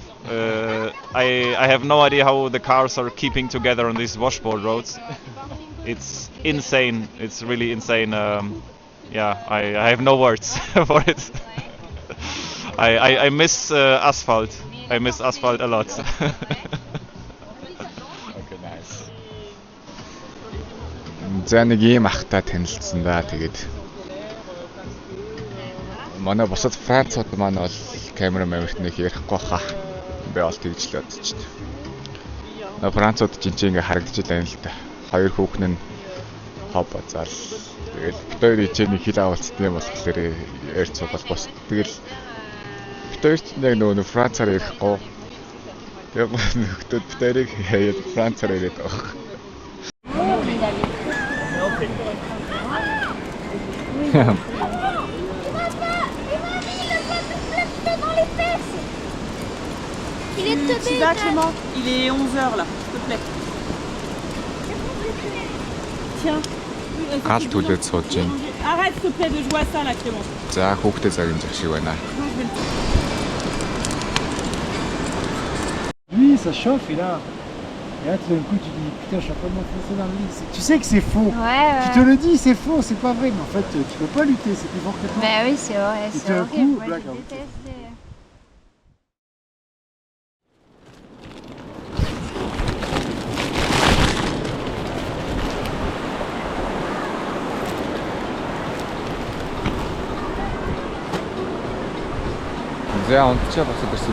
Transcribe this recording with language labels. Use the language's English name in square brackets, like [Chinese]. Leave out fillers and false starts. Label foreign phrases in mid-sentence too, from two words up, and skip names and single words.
[English] I have no idea how the cars are keeping together on these washboard roads. It's insane, it's really insane. Yeah, I have no words for it. I miss asphalt. I miss asphalt a lot. Okay, nice. [Mongolian] За нэг ийм ахтай танилцсан да. Тэгээд манай бусад Францууд маань бол камера мэрт нэг ярихгүй хаа. Би бол тэгж л бодчихсон. Францууд чинь ингээ харагдаж байна л да. Хоёр хүүхэн нь хоб бацаал. Тэгээд бид хоёр ичээний хил авалцсан юм болохоор ярьж суугаад бос. Тэгэл бид хоёр ч яг нөгөө Францаар ярихгүй. Тэгээд нөхдөд бид хоёрыг хаяад Францаар яриад байгаа. [French] Il est tombé. Tu vas Clément, il est 11h là, s'il te plaît. Tiens. [Mongolian] Гал түлээд сууж байна. [French] Arrête s'il te plaît de jouer à ça là Clément. [Mongolian] За хүүхдээ цагийн зах шиг байна. [French] Oui, ça chauffe et là tout d'un coup tu dis putain je suis en train de m'enfoncer dans le lit. Tu sais que c'est faux. Ouais, Tu te le dis, c'est faux, c'est pas vrai, mais en fait tu peux pas lutter, c'est plus fort que toi. Bah oui, c'est vrai, Et c'est d'un horrible. coup, Moi, blackout. j'ai détesté. [Mongolian] За унтчаа босоод ирсэн.